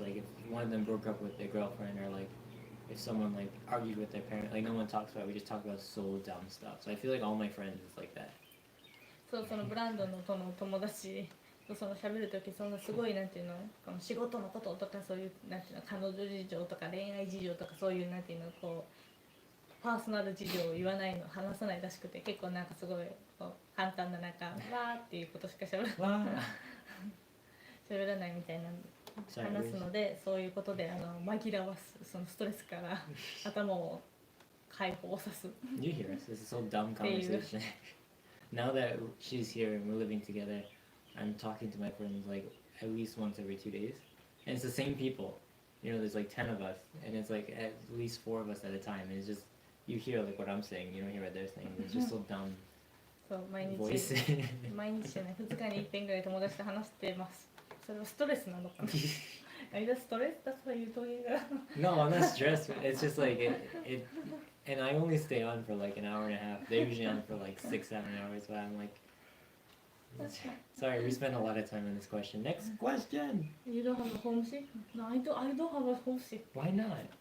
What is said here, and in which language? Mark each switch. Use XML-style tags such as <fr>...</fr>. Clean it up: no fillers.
<en>Like if one of them broke up with their girlfriend or like if someone like argued with their parent, like no one talks about it. We just talk about so dumb stuff. So I feel like all my friends is like that.</en> <ja>そうブランドンの友達と喋るときすごいなんていうのこの仕事のこととかそういうなんていうの彼女事情とか恋愛事情とかそういうなんていうのパーソナル事情を話さないらしくて結構なんかすごい簡単ななんかわーっていうことしか喋らないみたいな話すのでそういうことで紛らわすストレスから頭を解放さす</ja> <en>You hear us? This is so dumb conversation. Now that she's here and we're living together, I'm talking to my friends like at least once every 2 days, and it's the same people. You know, there's like 10 of us, and it's like at least 4 of us at a time. And it's just you hear like what I'm saying. You don't hear what they're saying. It's just so dumb</en> <ja>そう毎</ja> <en>voice.</en> <ja>日毎日じゃない2日に1遍ぐらい友達と話してます。それはストレスなのかなあれだストレスだという問いが</ja> <en>No, I'm not stressed. It's just like it, and I only stay on for like an hour and a half. They're usually on for like 6-7 hours, but I'm like, sorry, we spent a lot of time on this question. Next question. You don't have a homesick? No, I don't have a homesick. Why not?</en>